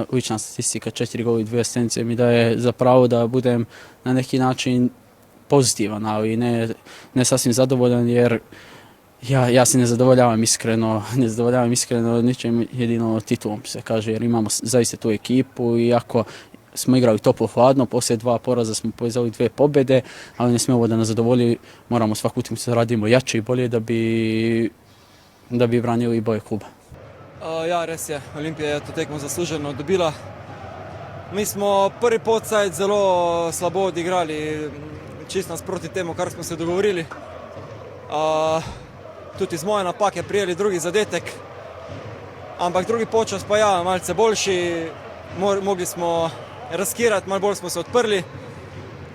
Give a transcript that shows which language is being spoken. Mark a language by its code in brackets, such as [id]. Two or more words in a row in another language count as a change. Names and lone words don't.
[bs] Lična statistika 4 gola i 2 asistencije mi daje za pravo da budem na neki način pozitivan, ali ne sasvim zadovoljan, jer ja se ne zadovoljavam iskreno ničem, jedino titulom se kaže, jer imamo zaista tu ekipu i ako smo igrali toplo-hladno, poslije 2 poraza smo povezali 2 pobjede, ali ne smijemo da nas zadovolji, moramo svaku utakmicu radimo jače i bolje da bi branili boje kluba. [sl] Ja, res je, Olimpija je to tekmo zasluženo dobila. Mi smo prvi podsajt zelo slabo odigrali, čisto nasproti temu, kar smo se dogovorili. Tudi iz moje napake prijeli drugi zadetek, ampak drugi počas pa ja, malce boljši, mogli smo raskirati, malo bolj smo se odprli.